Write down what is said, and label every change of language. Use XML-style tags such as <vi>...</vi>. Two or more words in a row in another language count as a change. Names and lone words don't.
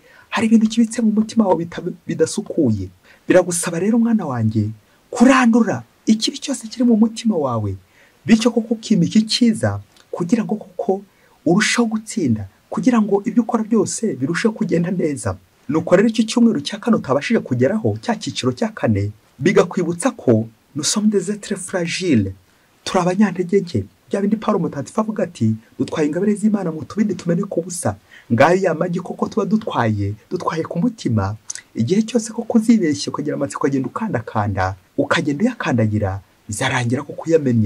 <rw>Hari ibintu kibitse mu mutima wawe bidasukuye. Biragusaba rero mwana wanjye kurandura ikibi cyose kiri mu mutima wawe, bityo koko ukimika icyiza, kugira ngo koko urushaho gutsinda kugira ngo ibyo ukora byose birusheho kugenda neza. Nuko rero icyo cyumweru cya kane utabashije kugeraho, cya cyiciro cya kane, bigakwibutsa ko</rw> <fr>nous sommes des êtres fragiles,</fr> <rw>turi abanyantege nke. Bya bindi Pawulo mutagatifu avuga ati dutwaye ingabire z'Imana mu tubindi tumeneka ubusa. Ngayo ya magi koko tuba dutwaye ku mutima, igihe cyose ko kuzibeshye kugira amatsiko ukagenda ukandakanda, ukagenda uyakandagira, bizarangira ko kuyamenye.</rw>